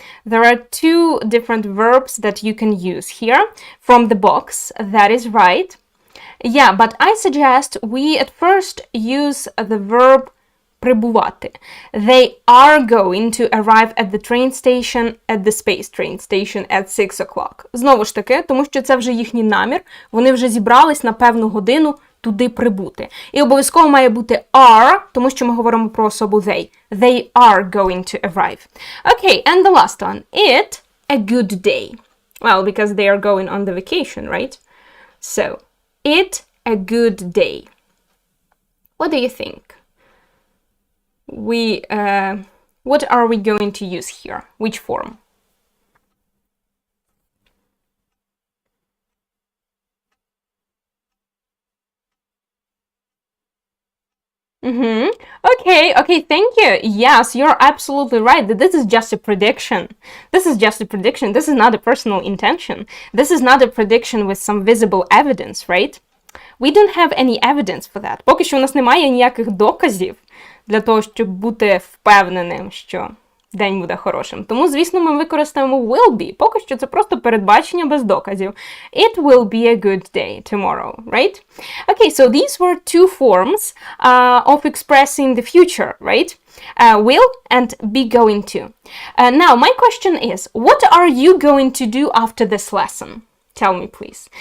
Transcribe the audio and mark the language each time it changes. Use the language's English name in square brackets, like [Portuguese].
[English] There are two different verbs that you can use here from the box, that is right. Yeah, but I suggest we at first use the verb прибувати. They are going to arrive at the train station, at the space train station at 6 o'clock. [Ukrainian] Знову ж таки, тому що це вже їхній намір, вони вже зібрались на певну годину туди прибути. І обов'язково має бути are, тому що ми говоримо про особу they. [English] They are going to arrive. Okay, and the last one. It a good day. Well, because they are going on the vacation, right? So, it a good day. What do you think? What are we going to use here? Which form? Okay, thank you. Yes, you're absolutely right. This is just a prediction. This is just a prediction. This is not a personal intention. This is not a prediction with some visible evidence, right? We don't have any evidence for that. [Ukrainian] Поки що у нас немає ніяких доказів для того, щоб бути впевненим, що день буде хорошим. Тому, звісно, ми використаємо will be. Поки що це просто передбачення без доказів. [English] It will be a good day tomorrow, right? Okay, so these were two forms of expressing the future, right? Will and be going to. Now, my question is, what are you going to do after this lesson? Tell me, please.